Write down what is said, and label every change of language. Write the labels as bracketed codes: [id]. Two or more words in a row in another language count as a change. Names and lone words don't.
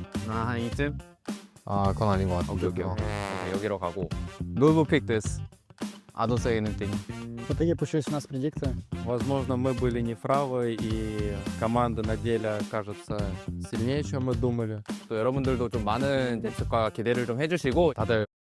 [ko] 한 이쯤? 아, 그건 아닌 것 같아. [en] okay, okay. okay, [ko] 여기로 가고. [en] We will pick this. I don't say anything. [ru] Вот такие получились у нас предикты. Возможно, мы были неправы, и команда на деле кажется сильнее, чем мы думали. [ko] 또 여러분들도 좀 많은 예측과 기대를 좀 해주시고 다들